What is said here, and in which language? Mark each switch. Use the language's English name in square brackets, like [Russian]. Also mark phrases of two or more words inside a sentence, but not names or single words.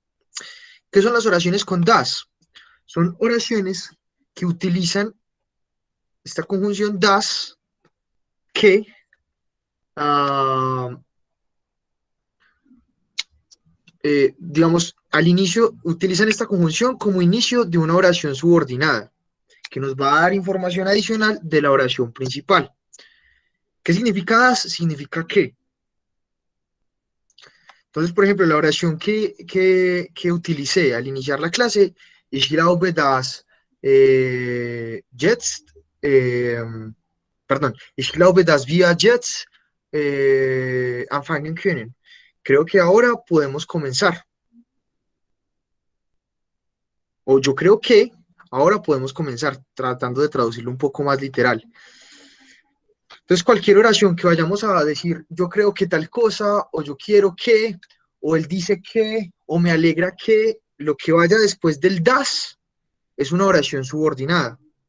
[Spanish] ¿Qué son las oraciones con das? Son oraciones que utilizan esta conjunción das que uh, digamos, al inicio utilizan esta conjunción como inicio de una oración subordinada, que nos va a dar información adicional de la oración principal. ¿Qué significa das? Significa que. Entonces, por ejemplo, la oración que utilicé al iniciar la clase, [German] ich glaube, dass jetzt, perdón, ich glaube, dass wir jetzt anfangen können. [Spanish] Creo que ahora podemos comenzar. O yo creo que ahora podemos comenzar, tratando de traducirlo un poco más literal. Entonces, cualquier oración que vayamos a decir, yo creo que tal cosa, o yo quiero que, o él dice que, o me alegra que, lo que vaya después del das es una oración subordinada.